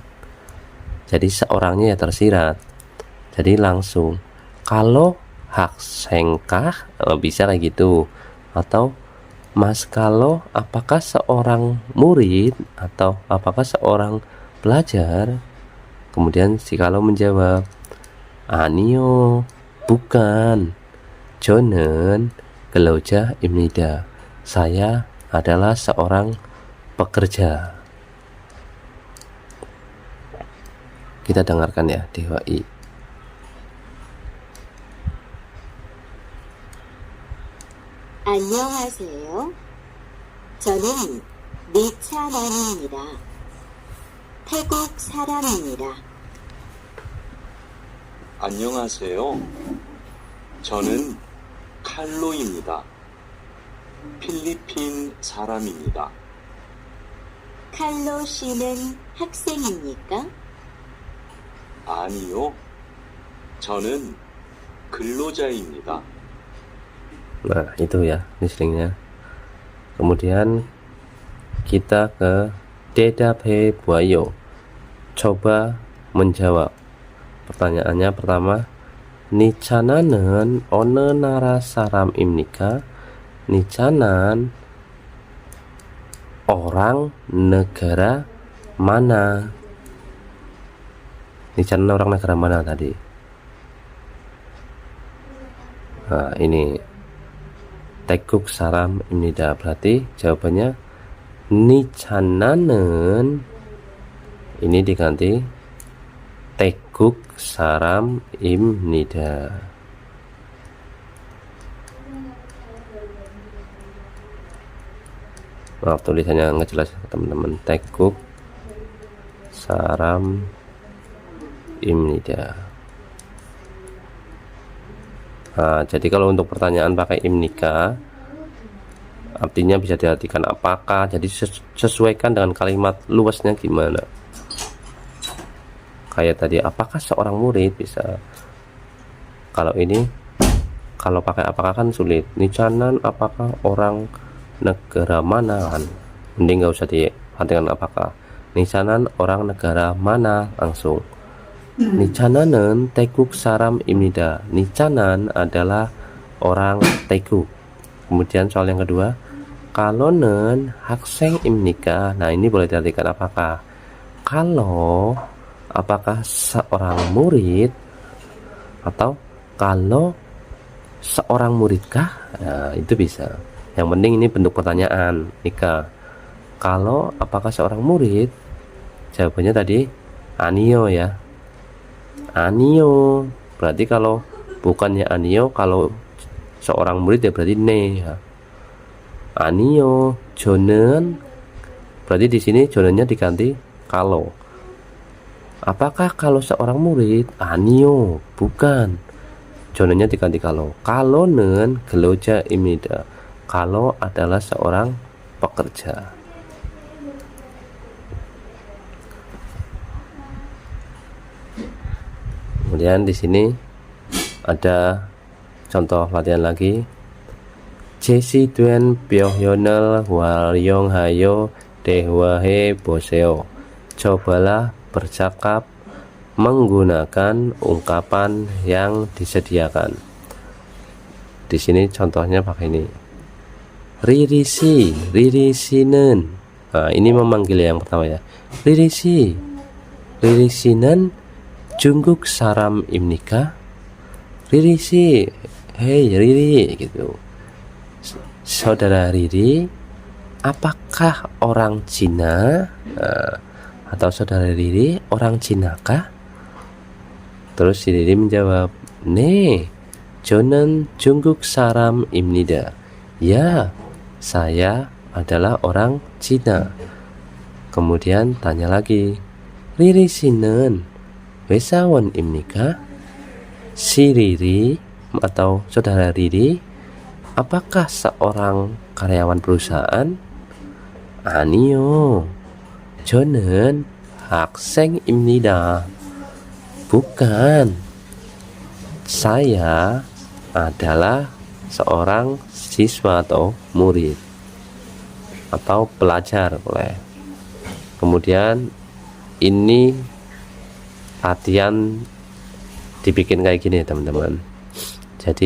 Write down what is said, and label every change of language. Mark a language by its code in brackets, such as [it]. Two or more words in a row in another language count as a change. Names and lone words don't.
[id] Jadi seorangnya ya tersirat. Jadi langsung kalau haksengkah, bisa kayak gitu. Atau Mas Kalo apakah seorang murid atau apakah seorang pelajar? Kemudian si Kalo menjawab, 아니요, bukan. [ko] 저는 근로자입니다. [id] Saya adalah seorang pekerja. Kita dengarkan ya, Dewa I. [ko] 안녕하세요. 저는 니차난입니다. 태국 사람입니다. 안녕하세요. 저는 칼로입니다. 필리핀 사람입니다. 칼로 씨는 학생입니까? 아니요. 저는 근로자입니다. [id] Nah, itu ya listeningnya. Kemudian kita ke [ko] 대답해 보아요. [id] coba menjawab. Pertanyaannya pertama, [ko] 니차나는 어느 나라 사람입니까? [id] 니차난 orang negara mana? 니차난 orang negara mana tadi? Nah, ini [ko] 태국 사람입니다. [id] berarti jawabannya 니차나는 ini diganti [ko] 태국 사람입니다. [id] Maaf tulisannya nggak jelas teman-teman. [ko] 태국 사람입니다. [id] Nah, jadi kalau untuk pertanyaan pakai imnika artinya bisa diartikan apakah, jadi sesuaikan dengan kalimat luasnya gimana. Kayak tadi, apakah seorang murid, bisa. Kalau ini, kalau pakai apakah kan sulit. Nicanan apakah orang negara mana kan, mending nggak usah diartikan apakah. Nicanan orang negara mana, langsung. [ko] 니차나는 태국 사람입니다. [id] 니차난 adalah orang 태국. Kemudian soal yang kedua, [ko] kalau는 학생입니까? [id] Nah, ini boleh diartikan apakah. Kalau, apakah seorang murid, atau kalau seorang muridkah? Nah, itu bisa. Yang penting ini bentuk pertanyaan, nikah. Kalau apakah seorang murid? Jawabannya tadi 아니요 ya. 아니요. Berarti kalau bukannya 아니요, kalau seorang murid ya berarti ne ya. [ko] 아니요. 저는, [id] berarti di sini 저는nya diganti kalau. Apakah kalau seorang murid? 아니요, bukan. 저는nya diganti kalau. [ko] kalau는 근로자입니다. [id] Kalau adalah seorang pekerja. Kemudian di sini ada contoh latihan lagi. [ko] 제시된 표현을 활용하여 대화해 보세요. [id] Cobalah bercakap menggunakan ungkapan yang disediakan. Di sini contohnya pakai ini. [ko] 리리씨, 리리씨는. [id] Nah, ini memanggil yang pertama ya. [ko] 리리씨, 리리씨는 중국 사람입니까? 리리씨, [id] hey Riri, gitu. Saudara Riri, apakah orang Cina? Atau saudara Riri orang Cina kah? Terus si Riri menjawab, [ko] 네, 저는 중국 사람입니다. [id] Ya, saya adalah orang Cina. Kemudian tanya lagi, Riri [ko] 씨는 회사원입니까? [id] Si Riri atau saudara Riri, apakah seorang karyawan perusahaan? [ko] 아니요, 저는 학생입니다. [id] Bukan, saya adalah seorang siswa atau murid atau pelajar boleh. Kemudian ini latihan dibikin kayak gini teman-teman.